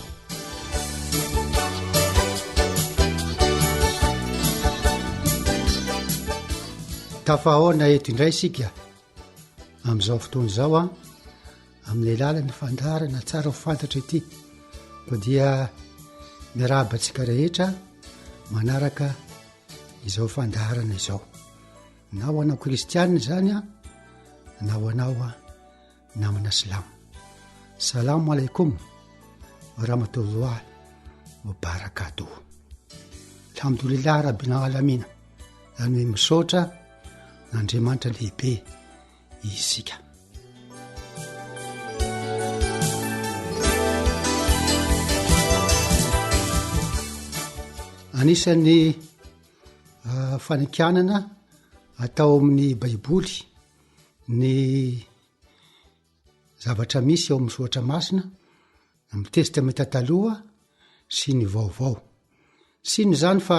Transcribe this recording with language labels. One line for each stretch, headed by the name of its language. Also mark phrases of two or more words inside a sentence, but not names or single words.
Malagasy: tafahoana eto indray isika amin'izao fotoana izao a amin'ny lalany fandarana tsara ho fantatra ity ko dia miarabantsika rehetra manaraka izao fandarana izao na ho anao kristianina zany a na ho anao a namana silamo
Arabic: سلام عليكم ورحمة الله وبركاته الحمد لله رب العالمين
Malagasy: zany hoe misaotra n'Andriamanitra lehibe isika anisan'ny fanikanana atao amin'ny baiboly ny zavatra misy ao amin'ny soatra masina amin'ny testamenta taloha sy ny vaovao sy ny zany fa